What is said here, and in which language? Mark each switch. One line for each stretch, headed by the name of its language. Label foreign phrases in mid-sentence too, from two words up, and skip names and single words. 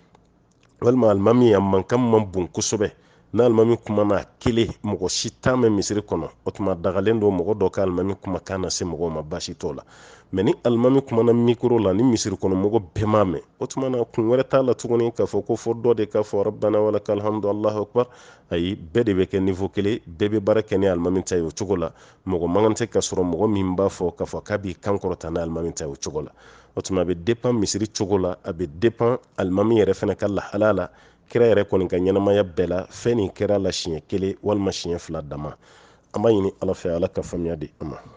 Bambara: walima alimami a mankan man bon kosɛbɛ n'alimami kumana a kelen mɔgɔ si t'a mɛn misiri kɔnɔ o tuma dagalen don mɔgɔ dɔ ka alimami kumakan na se mɔgɔw ma baasi t'o la mais ni alimami kumana mikoro la ni misiri kɔnɔ mɔgɔ bɛɛ m'a mɛn o tuma na kun wɛrɛ t'a la tuguni k'a fɔ ko fɔ dɔ de k'a fɔ
Arabic: ربنا ولك الحمد الله أكبر
Bambara: ayi bɛɛ de bɛ kɛ niveau kelen bɛɛ bɛ baara kɛ ni alimami ta ye o cogo la mɔgɔ man kan tɛ ka sɔrɔ mɔgɔ min b'a fɔ k'a fɔ k'a b'i kan kɔrɔta ni alimami ta ye o cogo la o tuma a bɛ dépend misiri cogo la a bɛ dépend alimami yɛrɛ fɛnɛ ka lahala la kira yɛrɛ kɔni ka ɲɛnamaya bɛɛ la fɛn nin kɛra la siɲɛ 1 walima siɲɛ 2 dama an b'a ɲini ala fɛ ala ka faamuya di an ma